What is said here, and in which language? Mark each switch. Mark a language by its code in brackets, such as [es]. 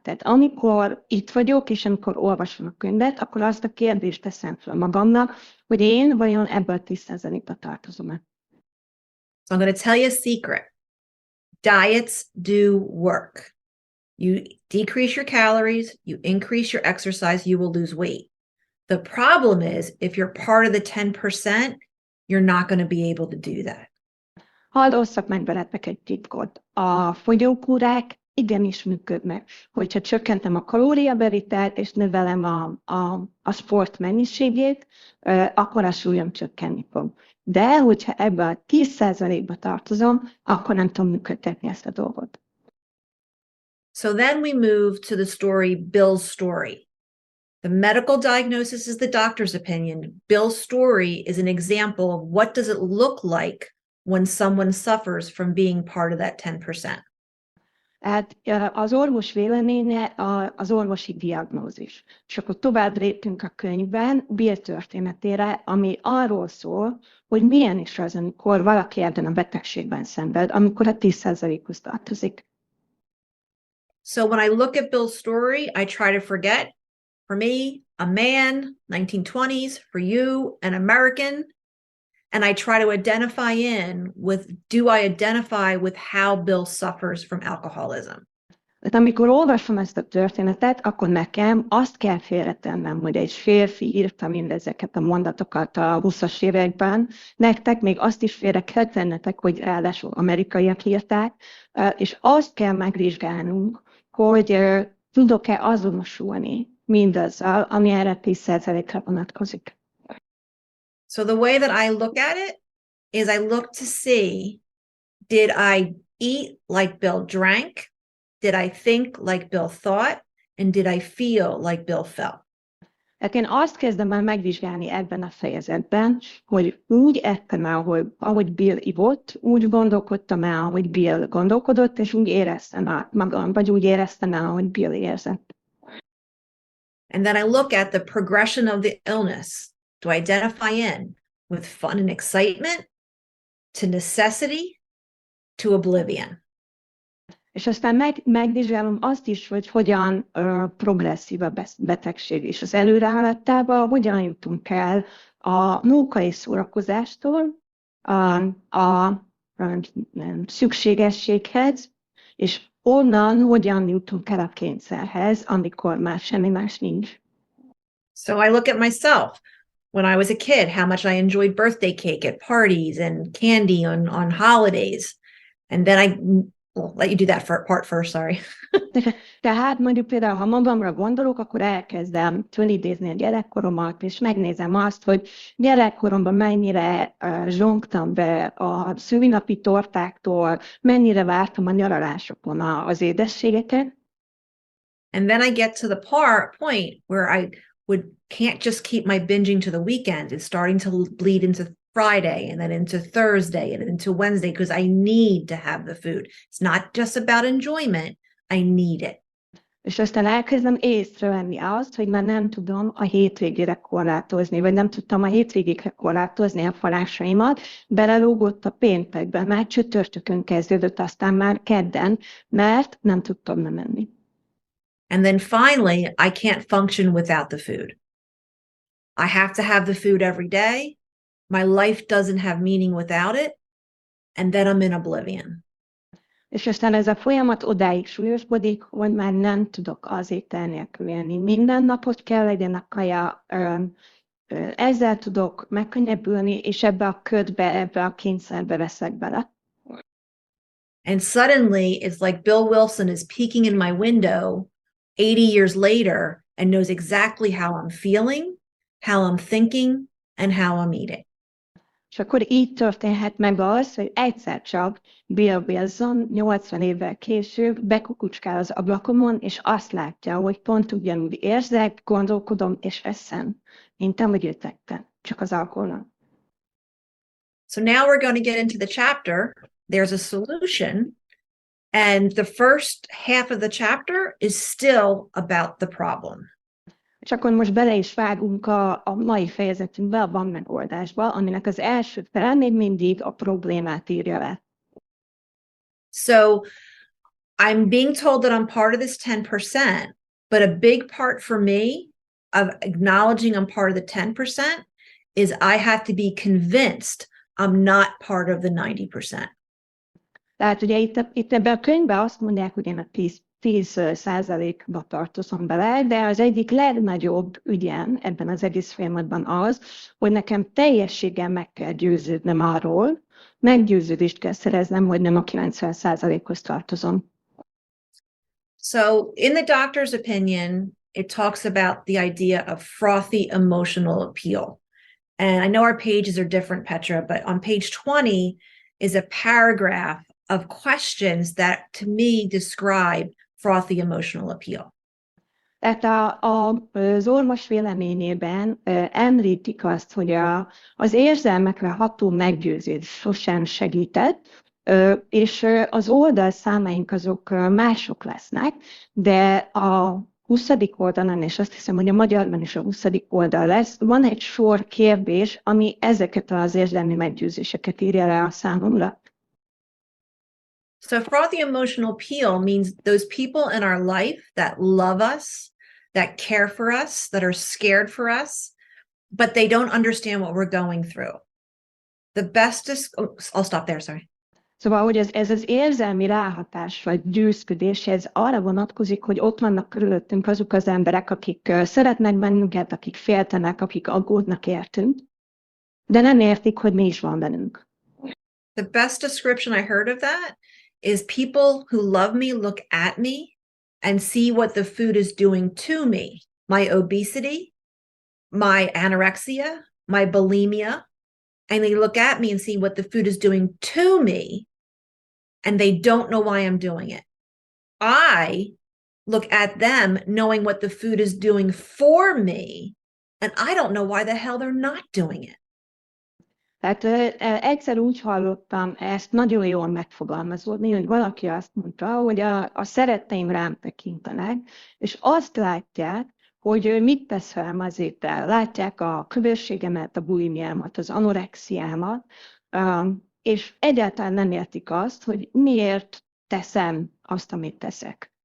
[hu] Tehát amikor itt vagyok, és amikor olvasom a könyvet, akkor azt a kérdést teszem fel magamnak, hogy én vajon ebből a 10%-ba tartozom-e. [en] So I'm going to tell you a secret. Diets do work. You decrease your calories, you increase your exercise, you will lose weight. The problem is, if you're part of the 10%, you're not going to be able to do that. [hu] Hadd osszak meg veletek egy titkot. A fogyókúrák igenis működnek. Hogyha csökkentem a kalóriabevételt és növelem a sport mennyiségét, akkor a súlyom csökkenni fog. De hogyha ebbe a 10%-ba tartozom, akkor nem tudom működtetni ezt a dolgot. [en] So then we move to the story, Bill's story. The medical diagnosis is the doctor's opinion. Bill's story is an example of what does it look like when someone suffers from being part of that 10%. [hu] Hát az orvos véleménye az orvosi diagnózis. És akkor tovább léptünk a könyvben Bill történetére, ami arról szól, hogy milyen is az, amikor valaki ebben a betegségben szenved, amikor a 10%-hoz tartozik. [en] So when I look at Bill's story, I try to forget, for me, a man, 1920s, for you, an American, and I try to identify do I identify with how Bill suffers from alcoholism? [hu] Tehát amikor olvasom ezt a történetet, akkor nekem azt kell félretennem, hogy egy férfi írta mindezeket a mondatokat a 20-as években, nektek még azt is félre kell tennetek, hogy ráadásul amerikaiak írták, és azt kell megvizsgálnunk, hogy tudok-e azonosulni mindazzal, ami erre 10%-ra vonatkozik. [en] So the way that I look at it is I look to see, did I eat like Bill drank? Did I think like Bill thought? And did I feel like Bill felt? [hu] Hát én azt kezdem el megvizsgálni ebben a fejezetben, hogy úgy ettem el, ahogy Bill ivott, úgy gondolkodtam el, ahogy Bill gondolkodott, és úgy éreztem el magam, vagy úgy éreztem el, ahogy Bill érzett. [en] And then I look at the progression of the illness. To identify in with fun and excitement, to necessity, to oblivion. [hu] És aztán megvizsgálom azt is, hogy hogyan progresszív a betegség, és az előrehaladtában hogyan jutunk el a mókai szórakozástól a szükségességhez, és onnan hogyan jutunk el a kényszerhez, amikor már semmi más nincs. [en] So I look at myself. When I was a kid, how much I enjoyed birthday cake at parties and candy on holidays. And then I'll let you do that part first, sorry. [hu] Tehát mondjuk például, ha magamra gondolok, akkor elkezdem fölidézni a gyerekkoromat, és megnézem azt, hogy gyerekkoromban mennyire zsongtam be a szülinapi tortáktól, mennyire vártam a nyaralásokon az édességeket. [en] And then I get to the point where I can't just keep my binging to the weekend. It's starting to bleed into Friday and then into Thursday and into Wednesday because I need to have the food. It's not just about enjoyment. I need it. [hu] És aztán elkezdem észrevenni azt, hogy már nem tudom a hétvégére korlátozni, vagy nem tudtam a hétvégére korlátozni a falásaimat, belelógott a péntekbe, már csütörtökön kezdődött, aztán már kedden, mert nem tudtam nem enni. [en] And then finally, I can't function without the food. I have to have the food every day. My life doesn't have meaning without it. And then I'm in oblivion. [hu] És aztán ez a folyamat odáig súlyosbodik, hogy már nem tudok az étel nélkül élni. Minden napot kell legyen a kaja, ezzel tudok megkönnyebbülni, és ebbe a ködbe, ebbe a kényszerbe veszek bele. [en] And suddenly, it's like Bill Wilson is peeking in my window 80 years later and knows exactly how I'm feeling, how I'm thinking, and how I'm eating. [hu] És akkor így történhet meg az, hogy egyszer csak Bill Wilson 80 évvel később bekukucskál az ablakomon, és azt látja, hogy pont ugyanúgy érzek, gondolkodom és eszem, mint ahogy ő tette, csak az alkoholon. [en] So now we're going to get into the chapter. There's a solution, And the first half of the chapter is still about the problem. [hu] És akkor most bele is vágunk a mai fejezetünkbe, a van megoldásba, aminek az első fele még mindig a problémát írja le. [en] So I'm being told that I'm part of this 10%, but a big part for me of acknowledging I'm part of the 10% is I have to be convinced I'm not part of the 90%. [hu] Tehát ugye itt ebben a könyvben azt mondják, hogy én a 10%-ba tartozom bele, de az egyik legnagyobb ügyem ebben az egész folyamatban az, hogy nekem teljességgel meg kell győződnem arról, meggyőződést kell szereznem, hogy nem a 90%-hoz tartozom. [en] So in the doctor's opinion, it talks about the idea of frothy emotional appeal. And I know our pages are different, Petra, but on page 20 is a paragraph of questions that to me describe frothy emotional appeal. [hu] Tehát az orvos véleményében említik azt, hogy az érzelmekre ható meggyőzés sosem segített, és az oldalszámaink azok mások lesznek, de a 20. oldalon, és azt hiszem, hogy a magyarban is a 20. oldal lesz, van egy sor kérdés, ami ezeket az érzelmi meggyőzéseket írja le a számomra. [en] So frothy emotional appeal means those people in our life that love us, that care for us, that are scared for us, but they don't understand what we're going through. The best is, I'll stop there, sorry. [hu] Szóval, hogy ez az érzelmi ráhatás vagy győzködés, ez arra vonatkozik, hogy ott vannak körülöttünk azok az emberek, akik szeretnek bennünket, akik féltenek, akik aggódnak értünk, de nem értik, hogy mi is van bennünk. [en] The best description I heard of that is people who love me look at me and see what the food is doing to me. My obesity, my anorexia, my bulimia, and they look at me and see what the food is doing to me, and they don't know why I'm doing it. I look at them knowing what the food is doing for me, and I don't know why the hell they're not doing it. [hu] Tehát egyszer úgy hallottam ezt nagyon jól megfogalmazódni, hogy valaki azt mondta, hogy a szeretteim rám tekintenek, és azt látják, hogy mit tesz velem az étel. Látják a köbösségemet, a bulimiámat, az anorexiámat, és egyáltalán nem értik azt, hogy miért teszem azt, amit teszek.